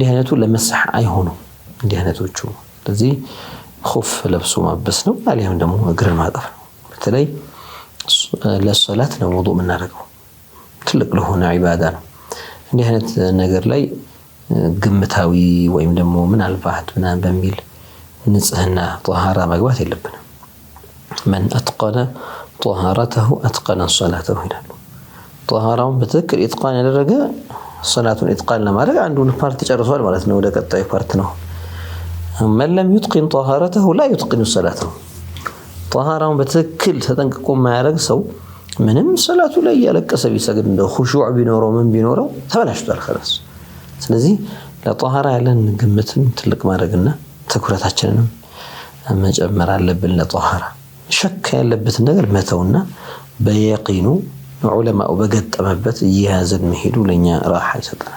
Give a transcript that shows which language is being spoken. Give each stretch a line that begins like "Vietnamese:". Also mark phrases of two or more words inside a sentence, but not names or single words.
Amharic: አይነቱ ለመስህ አይሆኑ እንዲህ አይነቶቹ ስለዚህ ኹፍ ለብሶ ማበስ ነው አሊያም ደግሞ እግር ማጠፍ ነው በተለይ ለሶላት ነው ውዱእ የምናደርገው ትልቅ ለሆነ ዒባዳ ነው እንዲህ አይነት ነገር ላይ ግምታዊ ወይም ደግሞ ምናልባት ምናምን በሚል ንጽህና ጧሃራ መግባት የለብንም
Arabic: من اتقن طهارته اتقن صلاته
Amharic: ይላሉ ጧሃራውን በትክክል ኢትቃን ያደረገ ሶላቱን ኢትቃን ለማድረግ አንዱን ፓርት ጨርሷል ማለት ነው ወደ ቀጣዩ ፓርት ነው من
Arabic: لم يتقن طهارته لا يتقن صلاته
Amharic: ጧሃራውን በትክክል ተጠንቅቆ ማያደርግ ሰው ምንም ሶላቱ ላይ ያለቀሰ ቢሰግድ እንደ ኹሹዕ ቢኖረው ምን ቢኖረው ተበላሽቷል خلاص ስለዚህ ለጧሃራ ያለን ግምትን ትልቅ ማድረግና ትኩረታችንን መጨመር አለብን ለጧሃራ ሸክ ያለበት ነገር መተውና በየቂኑ ዑለማው በገጠመበት ይያዘን መሄዱ ለኛ ራሓ ይሰጣል